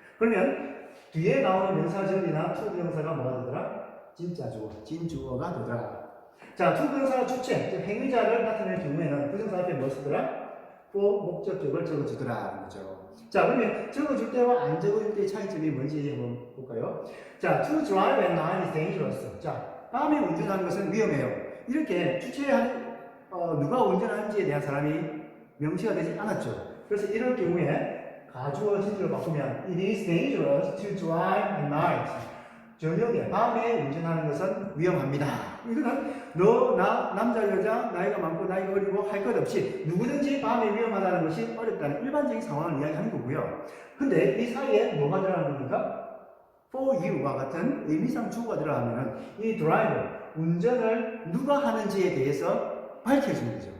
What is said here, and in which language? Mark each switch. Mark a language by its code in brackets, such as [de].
[ko] 그러면 뒤에 나오는 명사절이나 투부정사가 뭐가 되더라? 진짜 주어, 진주어가 되더라. 자, 투부정사가 주체, 즉 행위자를 나타낼 경우에는 부정사 앞에 뭐 쓰더라? for 목적격을 적어주더라. 그죠? 자, 그러면 적어줄 때와 안 적어줄 때의 차이점이 뭔지 한번 볼까요? [en] 자, to drive at night is dangerous. [ko] 자, 밤에 운전하는 것은 위험해요. 이렇게 주체한 누가 운전하는지에 대한 사람이 명시가 되지 않았죠. 그래서 이럴 경우에 가주어 진주로 바꾸면 [en] it is dangerous to drive at night. [ko] 저녁에 밤에 운전하는 것은 위험합니다. 이거는 너, 나, 남자, 여자, 나이가 많고 나이가 어리고 할 것 없이 누구든지 밤에 위험하다는 것이 어렵다는 일반적인 상황을 이야기하는 거고요. 근데 이 사이에 뭐가 들어가는 겁니까? [en] for you [ko] 와 같은 의미상 주어가 들어가면 이 드라이브, 운전을 누가 하는지에 대해서 밝혀주는 거죠.